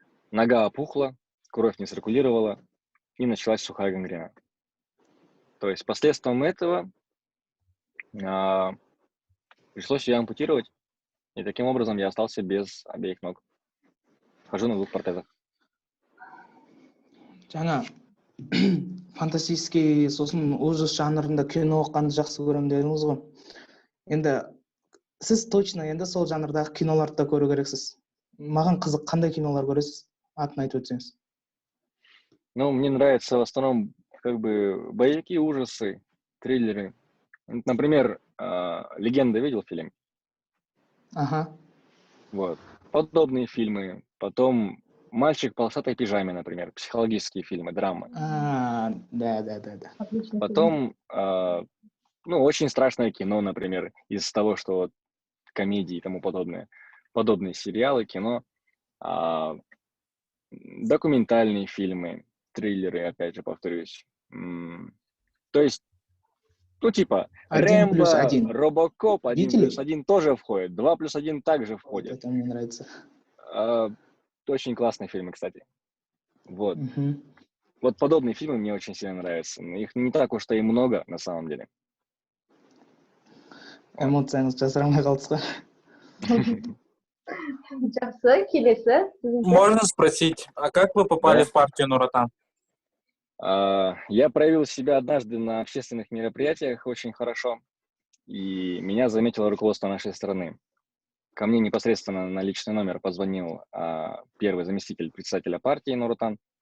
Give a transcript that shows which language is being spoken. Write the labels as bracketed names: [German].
[Russian] Нога опухла, кровь не циркулировала, и началась сухая гангрена. То есть последствием этого пришлось ее ампутировать, и таким образом я остался без обеих ног. Хожу на 2 протезах. [Kazakh] Жаңа фантастический сосын ужас жанрында кино оққанды жақсы көремін дедіңіз ғой. Енді сіз точно енді сол жанрдағы киноларды да көру керексіз. Маған қызық, қандай кинолар көресіз? Атын айтып өтсеңіз. [Russian] Мне нравятся в основном как бы боевики, ужасы, триллеры. Например, «Легенда» видел фильм? Ага. Вот. Подобные фильмы. Потом «Мальчик в полосатой пижаме», например. Психологические фильмы, драмы. Да. Отличный фильм. Потом, очень страшное кино, например, из того, что вот комедии и тому подобное. Подобные сериалы, кино. Документальные фильмы, триллеры, опять же, повторюсь. То есть, типа, 1+1. Рэмбо, Робокоп, 1+1 тоже входит, 2+1 также Вот входит. это мне нравится. Очень классные фильмы, кстати. Вот. Мгм. Вот подобные фильмы мне очень сильно нравятся. Их не так уж и много, на самом деле. [Kazakh] Эмоцияңыз жасырамай қалдыңыз ғой. Жақсы, келесі. [Russian] Можно спросить, а как вы попали в партию Нур Отан? Я проявил себя однажды на общественных мероприятиях очень хорошо, и меня заметило руководство нашей страны. Ко мне непосредственно на личный номер позвонил первый заместитель председателя партии Нур-Отан.